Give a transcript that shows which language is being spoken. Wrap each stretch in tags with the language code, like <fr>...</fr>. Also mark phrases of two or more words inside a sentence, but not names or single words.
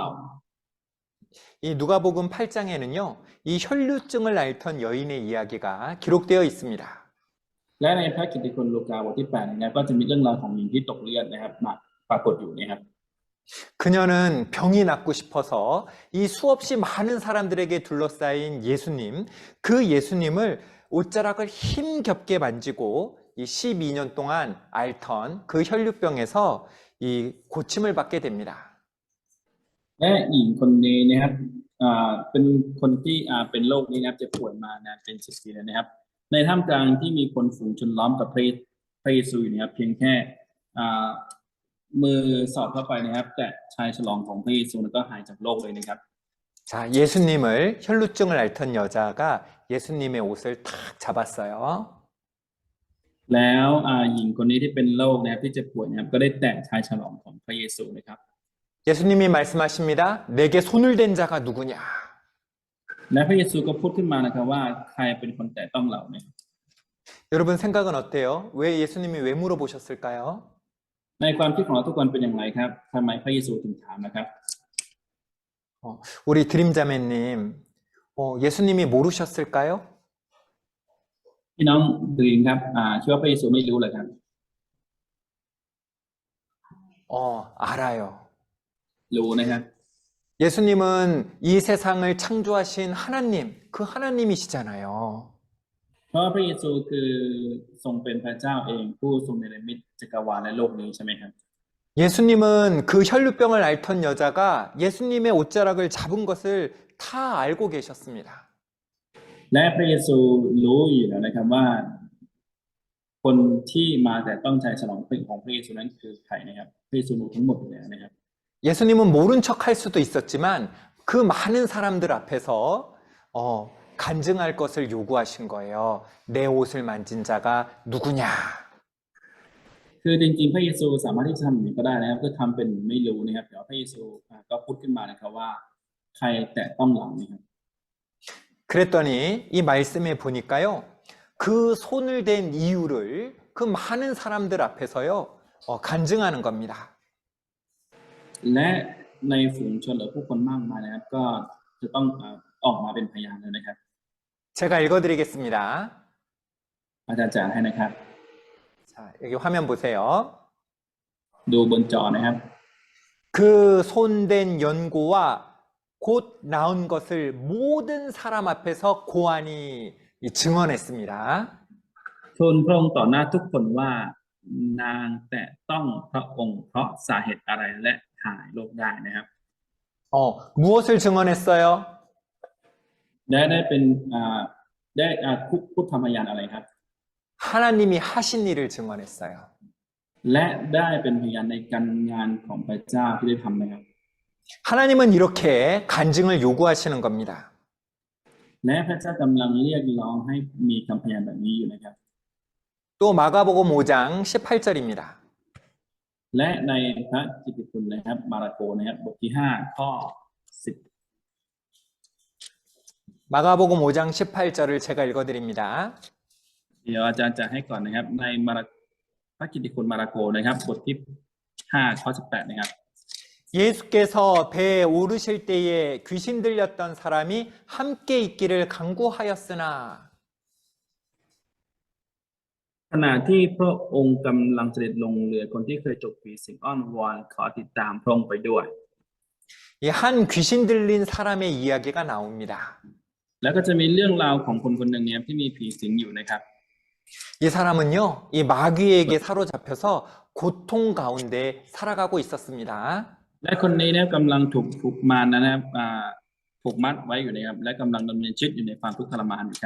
<ko>이 누가복음 8장에는요, 이 혈루증을 앓던 여인의 이야기가 기록되어 있습니다.</ko> <th>และในพระกิตติคุณลูกาบทที่8นะครับก็จะมีเรื่องราวของหญิงที่ตกเลือดนะครับมาปรากฏอยู่นะครับ</th> <ko>그녀는 병이 낫고 싶어서 이 수없이 많은 사람들에게 둘러싸인 예수님, 그 예수님을 옷자락을 힘겹게 만지고 이 12년 동안 앓던 그 혈류병에서 이 고침을 받게 됩니다.</ko> <th>และหญิงคนนี้นะครับเป็นคนที่เป็นโรคนี้นะครับจะป่วยมานานเป็น10 ปีแล้วนะครับในท่ามกลางที่มีคนฝูงชนล้อมกับพระเยซูอยู่นะครับเพียงแค่มือสอดเข้าไปนะครับแต่ชายฉลองของพระเยซูแล้วก็หายจากโรคเลยนะครับ</th> <ko>자, 예수님을 혈루증을 앓던 여자가 예수님의 옷을 탁 잡았어요.</ko> <th>แล้วหญิงคนนี้ที่เป็นโรคนะครับที่เจ็บป่วยนะครับก็ได้แตะชายฉลองของพระเยซูนะครับ</th> <ko>예수님이 말씀하십니다. 내게 손을 댄 자가 누구냐?</ko> <th>และพระเยซูก็พูดขึ้นมานะครับว่าใครเป็นคนแตะต้องเราเนี่ย</th> <ko>여러분 생각은 어때요? 왜 예수님이 왜 물어보셨을까요?</ko> <th>ในความคิดของเราทุกคนเป็นอย่างไรครับทำไมพระเยซูถึงถามนะครับ</th> <ko>우리 드림자매님, 예수님이 모르셨을까요?</ko> <th>พี่น้องดีนครับคิดว่าพระเยซูไม่รู้เลยครับ</th> <ko>알아요.</ko> <th>รู้นะครับ</th> <ko>예수님은 이 세상을 창조하신 하나님, 그 하나님이시잖아요.</ko> <th>เพราะว่าพระเยซูคือทรงเป็นพระเจ้าเองผู้ทรงเนรมิตจักรวาลและโลกนี้ใช่ไหมครับ</th> <ko>예수님은 그 혈루병을 앓던 여자가 예수님의 옷자락을 잡은 것을 다 알고 계셨습니다.</ko> <th>และพระเยซูรู้อยู่แล้วนะครับว่าคนที่มาแต่ต้องใจฉลองของพระเยซูนั้นคือใครนะครับพระเยซูรู้ทั้งหมดอยู่แล้วนะครับ</th> <ko>예수님은 모른 척 할 수도 있었지만 그 많은 사람들 앞에서 간증할 것을 요구하신 거예요. 내 옷을 만진 자가 누구냐?</ko> <th>คือจริงๆพระเยซูสามารถที่จะทำอย่างนี้ก็ได้นะครับก็ทำเป็นไม่รู้นะครับแต่ว่าพระเยซูก็พูดขึ้นมานะครับว่าใครแตะต้องเรานะครับ</th> <ko>그랬더니 이 말씀에 보니까요. 그 손을 댄 이유를 그 많은 사람들 앞에서요. 간증하는 겁니다.</ko> <th>และในฝูงชนหรือผู้คนมากมายนะครับก็จะต้องออกมาเป็นพยานเลยนะครับ</th> <ko>제가 읽어드리겠습니다.</ko> <th>อาจารย์จะให้นะครับ</th> <ko>자, 여기 화면 보세요.</ko> <th>ดูบนจอนะครับ</th> <ko>그 손댄 연고와 곧 나은 것을 모든 사람 앞에서 고안이 증언했습니다.</ko> <th>ทูลพระองค์ต่อหน้าทุกคนว่านางแตะต้องพระองค์เพราะสาเหตุอะไรและหายโรคได้นะครับ</th> <ko>무엇을 증언했어요?</ko> <th>ได้เป็นได้พูดคำพยานอะไรครับ</th> <ko>하나님이 하신 일을 증언했어요.</ko> <th>และได้เป็นพยานในการงานของพระเจ้าที่ได้ทำนะครับ</th> <ko>하나님은 이렇게 간증을 요구하시는 겁니다.</ko> <th>และพระเจ้ากำลังเรียกร้องให้มีคำพยานแบบนี้อยู่นะครับ</th> <ko>또 마가복음 5장 18절입니다.</ko> <th>และในพระกิตติคุณนะครับมาระโกนะครับบทที่5ข้อ10</th> <ko>마가복음 5장 18절을 제가 읽어드립니다.</ko> <th>เดี๋ยวอาจารย์จะให้ก่อนนะครับในพระกิตติคุณมาระโกนะครับบทที่5ข้อ18นะครับ</th> <ko>예수께서 배에 오르실 때에 귀신 들렸던 사람이 함께 있기를 간구하였으나</ko> <th>ขณะที่พระองค์กำลังเสด็จลงเรือคนที่เคยจบผีสิงอ้อนวอนขอติดตามพระองค์ไปด้วย</th> <ko>이 한 귀신 들린 사람의 이야기가 나옵니다.</ko> <th>แล้วก็จะมีเรื่องราวของคนคนหนึ่งเนี่ยที่มีผีสิงอยู่นะครับ</th> <ko>이 사람은요, 이 마귀에게 사로잡혀서 고통 가운데 살아가고 있었습니다.</ko> <th>และคนนี้เนี่ยกำลังถูกมารนะครับผูกมัดไว้อยู่นะครับและกำลังดำเนินชีวิตอยู่ในความทุกข์ทรมานอยู่ครับ</th>